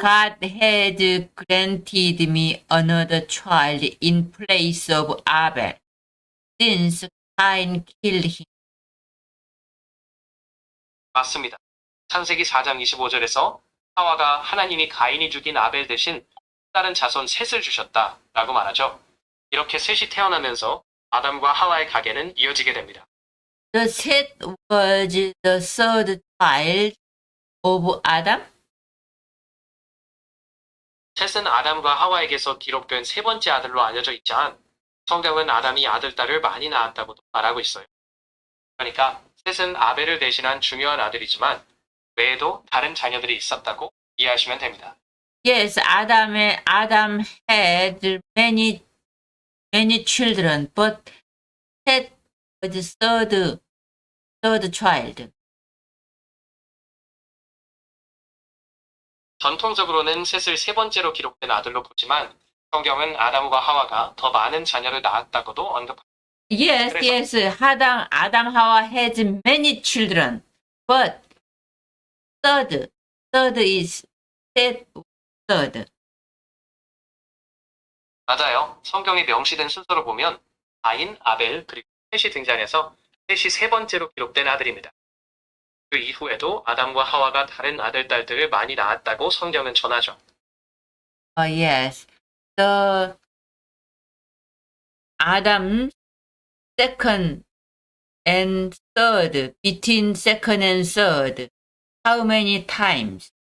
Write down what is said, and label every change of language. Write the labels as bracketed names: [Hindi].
[English] God had granted me another child in place of Abel, since Cain killed him. [Korean] 맞습니다. 창세기 4장 25절에서 하와가 하나님이 가인이 죽인 아벨 대신 다른 자손 셋을 주셨다라고 말하죠. 이렇게 셋이 태어나면서 아담과 하와의 가계는 이어지게 됩니다. [English] The Seth was the third child of Adam. [Korean] 셋은 아담과 하와에게서 기록된 세 번째 아들로 알려져 있지만 성경은 아담이 아들, 딸을 많이 낳았다고도 말하고 있어요. 그러니까 셋은 아벨을 대신한 중요한 아들이지만 외에도 다른 자녀들이 있었다고 이해하시면 됩니다. [English] Yes, Adam had many children, but Seth was third child. [Korean] 전통적으로는 셋을 세 번째로 기록된 아들로 보지만 성경은 아담과 하와가 더 많은 자녀를 낳았다고도 언급합니다. [English] Yes, [Korean] 그래서- [English] yes. Adam Hawa has many children, but third is Seth third. [Korean] 맞아요. 성경에 명시된 순서로 보면 가인, 아벨, 그리고 셋이 등장해서 셋이 세 번째로 기록된 아들입니다. 그 이후에도 아담과 하와가 다른 아들, 딸들을 많이 낳았다고 성경은 전하죠. [English] Yes. The Adam second and third, between second and third, how many times?